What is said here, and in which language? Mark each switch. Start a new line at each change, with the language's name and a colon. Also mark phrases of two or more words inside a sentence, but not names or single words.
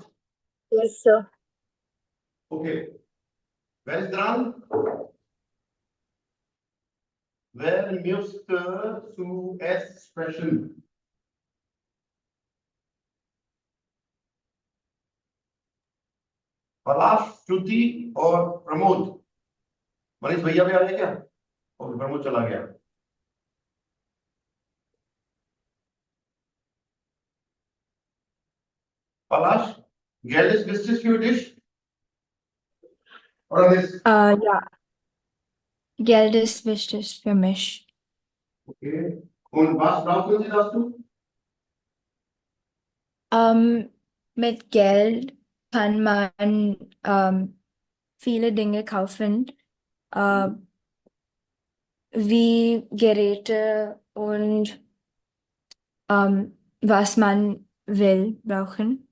English: Yes, sir.
German: Okay. Wer ist dran? Wer müsste zuerst sprechen?
Hindi: पलाश, श्रुति और प्रमोद। मनीष भैया भी आ गए क्या? और प्रमोद चला गया। पलाश,
German: Geld ist wichtig für dich? Oder nicht? Ja, Geld ist wichtig für mich. Okay. Und was brauchen Sie dazu? Mit Geld kann man viele Dinge kaufen, wie Geräte und was man will brauchen.